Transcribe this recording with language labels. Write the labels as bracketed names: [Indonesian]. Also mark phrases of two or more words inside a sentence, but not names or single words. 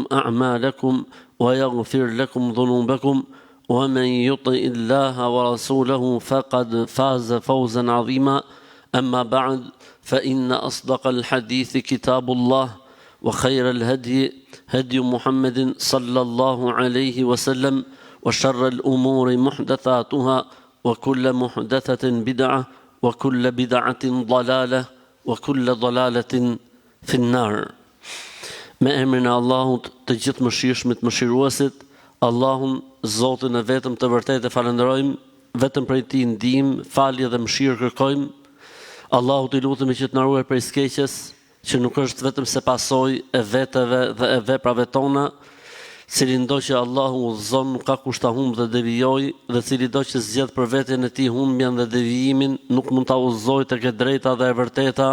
[Arabic] أعمالكم ويغفر لكم ذنوبكم ومن يطع الله ورسوله فقد فاز فوزا عظيما أما بعد فإن أصدق الحديث كتاب الله وخير الهدي هدي محمد صلى الله عليه وسلم وشر الأمور محدثاتها وكل محدثة بدعة وكل بدعة ضلالة وكل ضلالة في النار. [Albanian] Me emrin e Allahut të gjithë mëshirshmit mëshiruesit, Allahun Zotin e vetëm të vërtetë e falenderojmë, vetëm prej Tij ndihmë, falje dhe mëshirë kërkojmë. Allahut I lutemi që të na ruaj prej skeqjes, që nuk është vetëm se pasojë e veteve dhe e veprave tona, cili ndo që Allahu udhëzon nuk ka kusht ta humbë dhe devijojë, dhe cili do që zgjedh për veten e Tij humbjen dhe devijimin, nuk mund ta udhëzojë tek e drejta dhe e vërteta.